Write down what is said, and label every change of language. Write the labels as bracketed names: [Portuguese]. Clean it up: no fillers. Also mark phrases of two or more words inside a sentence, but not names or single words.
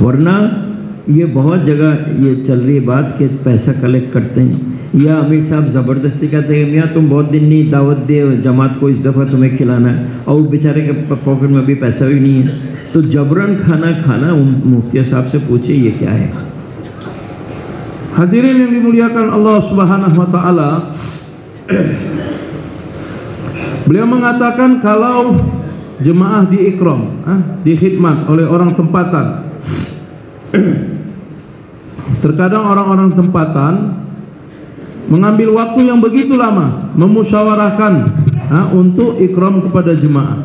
[Urdu] ورنہ یہ بہت جگہ یہ چل رہی بات کہ پیسہ کلیکٹ کرتے ہیں، یا امیر صاحب زبردستی کہتے ہیں میاں تم بہت دن نہیں دعوت دے جماعت کو، اس دفعہ تمہیں کھلانا ہے، اور بیچارے کے پاکٹ میں بھی پیسہ بھی نہیں ہے، تو جبراً کھانا مفتی صاحب سے پوچھے یہ کیا ہے. [Malay] Hadirin yang dimuliakan Allah [Arabic] سبحانه وتعالى, [Malay] beliau mengatakan kalau jemaah diikram, dikhidmat oleh orang tempatan, terkadang orang-orang tempatan mengambil waktu yang begitu lama memusyawarahkan untuk ikram kepada jemaah.